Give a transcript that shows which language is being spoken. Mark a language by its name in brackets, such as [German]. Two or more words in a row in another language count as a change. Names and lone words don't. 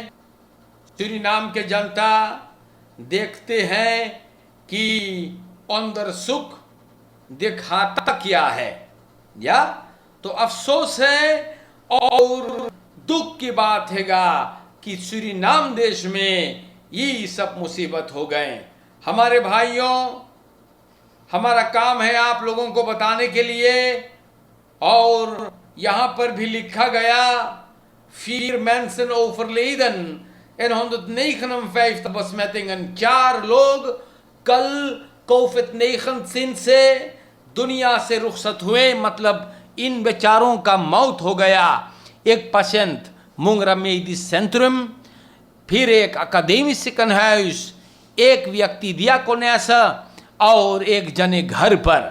[Caribbean Hindustani] सूरीनाम के जनता देखते हैं कि अंदर सुख दिखाता क्या है, या तो अफसोस है और दुख की बात हैगा कि सूरीनाम देश में ये सब मुसीबत हो गए। हमारे भाइयों, हमारा काम है आप लोगों को बताने के लिए, और यहाँ पर भी लिखा गया [Dutch] 4 mensen overleden en 159 besmettingen। [Caribbean Hindustani] 4 लोग कल कोविड-19 से दुनिया से रुखसत हुए, मतलब इन बेचारों का मौत हो गया। एक पेशेंट मुंगरा मेडिस सेंट्रम, फिर एक अकादमिक सिकनहाउस, एक व्यक्ति दियाकोनेस और एक जने घर पर।